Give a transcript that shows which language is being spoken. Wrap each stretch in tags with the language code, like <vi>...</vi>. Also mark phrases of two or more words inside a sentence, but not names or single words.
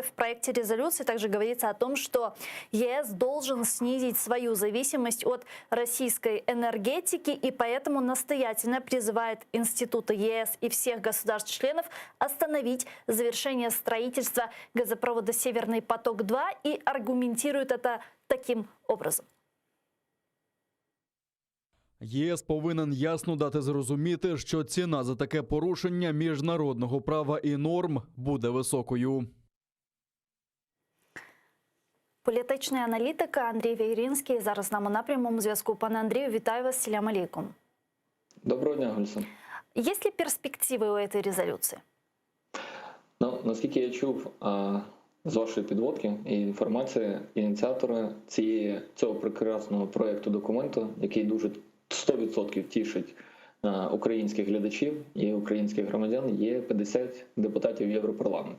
<ru>В проекте резолюции также говорится о том, что ЕС должен снизить свою зависимость от российской энергетики, и поэтому настоятельно призывает институты ЕС и всех государств-членов остановить завершение строительства газопровода «Северный поток-2» и аргументирует это таким образом.</ru> <uk>ЄС повинен ясно дати зрозуміти, що ціна за таке порушення міжнародного права і норм буде високою. Політичний аналітик Андрій Вейрінський зараз з нами на прямому зв'язку. Пане Андрію, вітаю вас.</uk> <crh>Селям алейкум.</crh> <uk>Доброго дня, Гульса.</uk> <ru>Есть ли перспективы у этой резолюции?</ru> <uk>Ну, наскільки я чув з вашої підводки і інформації, ініціатори цього прекрасного проєкту документу, який дуже 100% тішить українських глядачів і українських громадян, є 50 депутатів Європарламенту.</uk>